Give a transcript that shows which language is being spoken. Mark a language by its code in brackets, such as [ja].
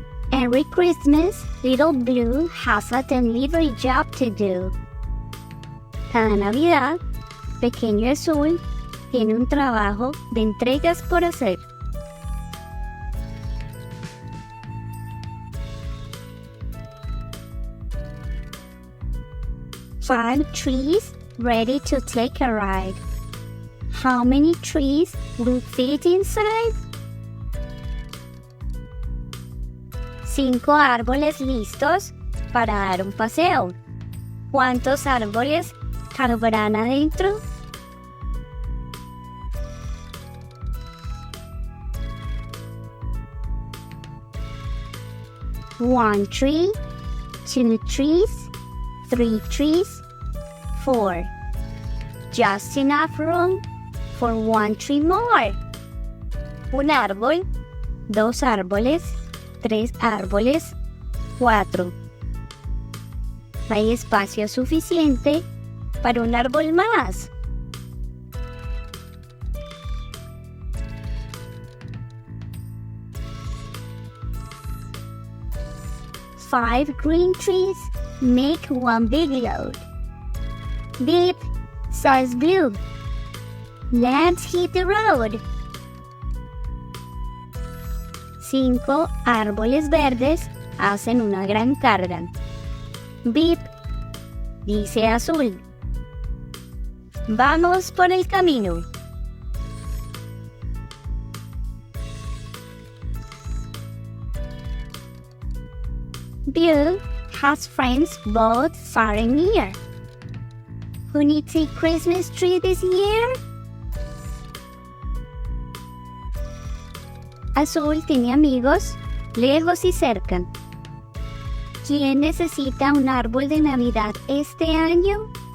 [en] Every Christmas, Little Blue has a delivery job to do. [es] Cada Navidad, Pequeño Azul tiene un trabajo de entregas por hacer. [en] Five trees ready to take a ride. How many trees will fit inside? [es] 5 árboles listos para dar un paseo. ¿Cuántos árboles cabrán adentro? [en] One tree, 2 trees, 3 trees, 4. Just enough room for 1 tree more. [es] Un árbol, 2 árboles, 3 árboles, 4. Hay espacio suficiente para un árbol más. [en] Five green trees make 1 big load. Beep, says Blue. Let's hit the road. [es] 5 árboles verdes hacen una gran carga. Beep, dice Azul. Vamos por el camino. [en] Bill has friends both far and near. Who needs a Christmas tree this year? [es] Azul tiene amigos lejos y cerca. ¿Quién necesita un árbol de Navidad este año?